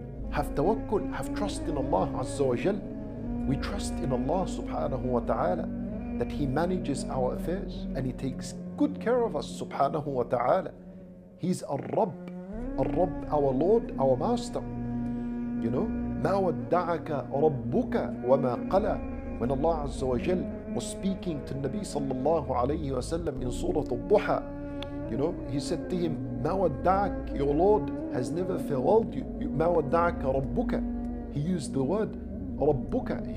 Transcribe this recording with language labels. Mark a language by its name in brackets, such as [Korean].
[English] Have tawakkul, have trust in Allah Azza wa Jal. We trust in Allah subhanahu wa ta'ala that He manages our affairs and He takes good care of us subhanahu wa ta'ala. He's Ar-Rabb, our Lord, our Master. You know, [Arabic] مَا وَدَّعَكَ رَبُّكَ وَمَا قَلَى. [English] When Allah Azza wa Jal was speaking to Nabi sallallahu alayhi wa sallam in Surah Al-Duha, you know, He said to him, [Arabic] مَا وَدَّعَكَ, [English] your Lord has never farewelled you. [Arabic] مَا وَدَّعَكَ رَبُّكَ. [English] He used the word رَبُّكَ.